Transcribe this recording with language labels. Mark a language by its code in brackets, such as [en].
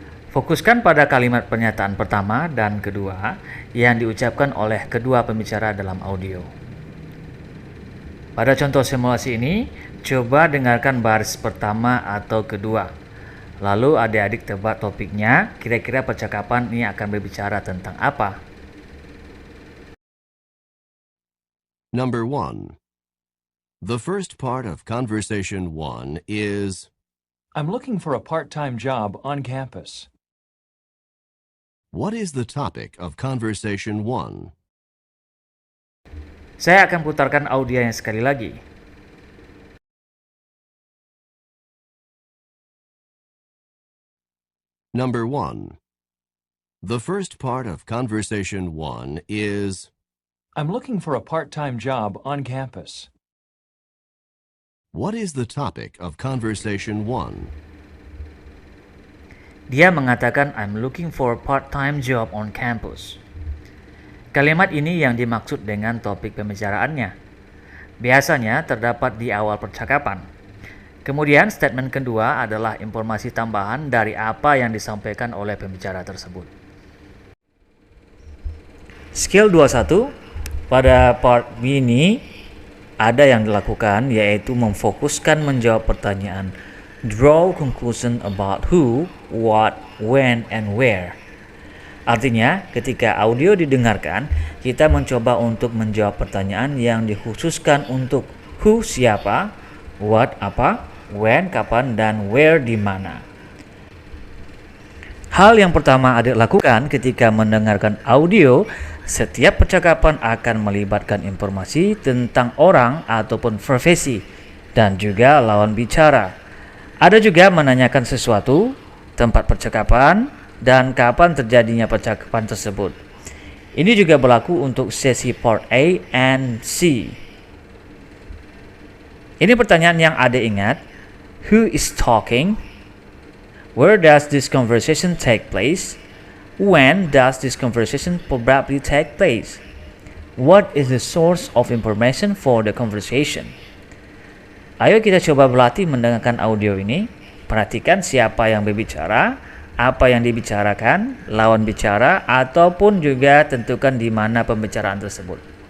[id] Fokuskan pada kalimat pernyataan pertama dan kedua yang diucapkan oleh kedua pembicara dalam audio. Pada contoh simulasi ini, coba dengarkan baris pertama atau kedua. Lalu adik-adik tebak topiknya, kira-kira percakapan ini akan berbicara tentang apa? [en] Number 1. The first part of conversation 1 is, I'm looking for a part-time job on campus. what is the topic of conversation 1? [id] Saya akan putarkan audionya sekali lagi. [en] Number 1. The first part of conversation 1 is, I'm looking for a part-time job on campus. what is the topic of conversation 1? [id] Dia mengatakan [en] I'm looking for a part-time job on campus. [id] Kalimat ini yang dimaksud dengan topik pembicaraannya. Biasanya terdapat di awal percakapan. Kemudian statement kedua adalah informasi tambahan dari apa yang disampaikan oleh pembicara tersebut. Skill 21, pada part ini ada yang dilakukan yaitu memfokuskan menjawab pertanyaan. [en] Draw conclusion about who, what, when, and where. [id] Artinya, ketika audio didengarkan, kita mencoba untuk menjawab pertanyaan yang dikhususkan untuk who siapa, what apa, when kapan, dan where di mana. Hal yang pertama adik lakukan ketika mendengarkan audio, setiap percakapan akan melibatkan informasi tentang orang ataupun profesi dan juga lawan bicara. Ada juga menanyakan sesuatu, tempat percakapan, dan kapan terjadinya percakapan tersebut. Ini juga berlaku untuk sesi part A and C. Ini pertanyaan yang ada ingat. [en] Who is talking? Where does this conversation take place? When does this conversation probably take place? What is the source of information for the conversation? [id] Ayo kita coba berlatih mendengarkan audio ini. Perhatikan siapa yang berbicara, apa yang dibicarakan, lawan bicara, ataupun juga tentukan di mana pembicaraan tersebut.